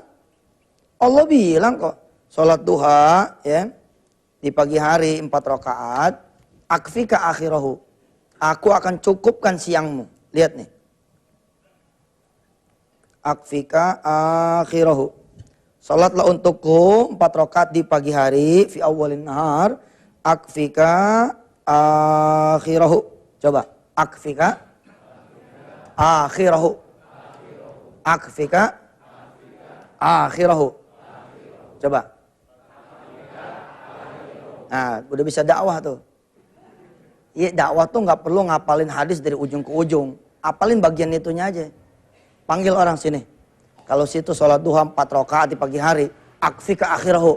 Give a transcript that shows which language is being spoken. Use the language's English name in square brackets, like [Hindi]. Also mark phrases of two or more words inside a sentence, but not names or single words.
[Indonesian] Allah bilang kok, sholat duha, ya, di pagi hari 4 rakaat, [Arabic] أكفك آخره. [Indonesian] Aku akan cukupkan siangmu. Lihat nih. [Arabic] أكفك آخره. [Indonesian] Sholatlah untukku 4 rakaat di pagi hari, [Arabic] في أول النهار, أكفك آخره. Coba. أكفك آخره. أكفك آخره. [Indonesian] Coba. Nah, udah bisa dakwah tuh. Iya, dakwah tuh nggak perlu ngapalin hadis dari ujung ke ujung. Apalin bagian itunya aja. Panggil orang sini. Kalau situ sholat duha 4 rakaat di pagi hari, [Arabic] أكفك آخره.